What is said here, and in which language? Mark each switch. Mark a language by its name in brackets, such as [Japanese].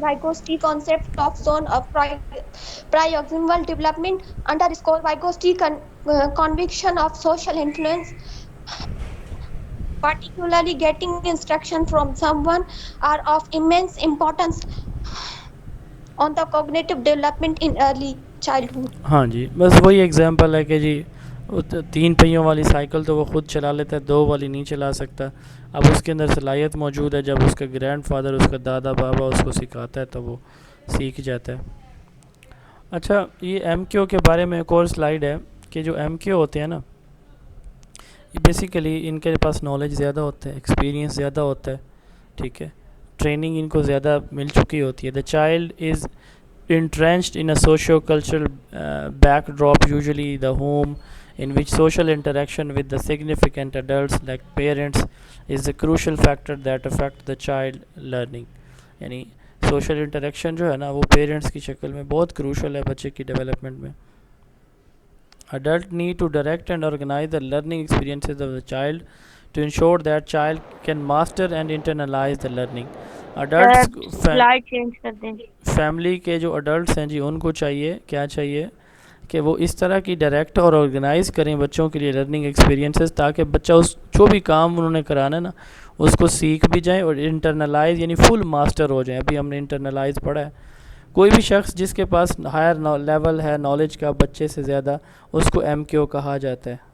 [English] Vygotsky concept of zone of proximal development underscore Vygotsky conviction of social influence, particularly getting instruction from someone, are of immense importance on the cognitive development in early childhood. [Urdu] ہاں جی, بس وہی example ہے کہ جی تین پہیوں والی cycle تو وہ خود چلا لیتا ہے، دو والی نہیں چلا سکتا. اب اس کے اندر صلاحیت موجود ہے، جب اس کا گرینڈ فادر، اس کا دادا بابا اس کو سکھاتا ہے تو وہ سیکھ جاتا ہے. اچھا، یہ ایم کیو کے بارے میں ایک اور سلائیڈ ہے کہ جو ایم کیو ہوتے ہیں نا، یہ بیسیکلی ان کے پاس نالج زیادہ ہوتا ہے، ایکسپیرینس زیادہ ہوتا ہے. ٹھیک ہے، ٹریننگ ان کو زیادہ مل چکی ہوتی ہے. [English] The child is entrenched in a socio-cultural backdrop, usually the home, in which social interaction with the significant adults like parents is a crucial factor that affect the child learning. [Urdu] یعنی social interaction جو ہے نا وہ parents کی شکل میں بہت crucial ہے بچے کی ڈیولپمنٹ میں. [English] Adult need to direct and organize the learning experiences of the child to ensure that child can master and internalize the learning. Adults [Urdu] light change کر دیں. فیملی کے جو اڈلٹس ہیں جی، ان کو چاہیے، کیا چاہیے کہ وہ اس طرح کی ڈائریکٹ اور آرگنائز کریں بچوں کے لیے لرننگ ایکسپیرینسز، تاکہ بچہ اس جو بھی کام انہوں نے کرانا ہے نا اس کو سیکھ بھی جائیں اور انٹرنلائز یعنی فل ماسٹر ہو جائیں. ابھی ہم نے انٹرنلائز پڑھا ہے. کوئی بھی شخص جس کے پاس ہائر لیول ہے نالج کا بچے سے زیادہ، اس کو ایم کیو کہا جاتا ہے.